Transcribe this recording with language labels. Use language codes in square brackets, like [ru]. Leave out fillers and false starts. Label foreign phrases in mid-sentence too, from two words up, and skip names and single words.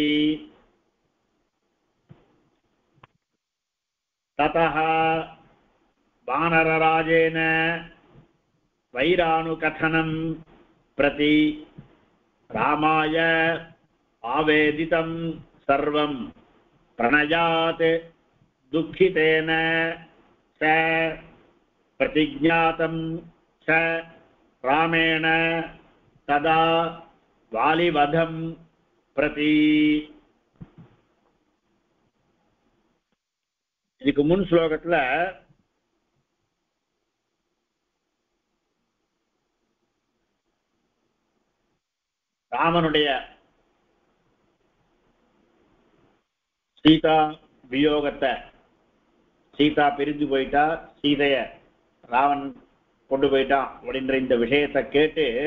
[sa] ततः वानरराजेन वैरानुकथनं प्रति रामाय आवेदितं सर्वं प्रणयात् दुःखितेन च प्रतिज्ञातं च रामेण तदा वालिवधं प्रति। [ta] இதுக்கு முன் ஸ்லோகத்துல ராமனுடைய சீதா வியோகத்தை, சீதா பிரிஞ்சு போயிட்டா, சீதைய ராவன் கொண்டு போயிட்டான் அப்படின்ற இந்த விஷயத்தை கேட்டு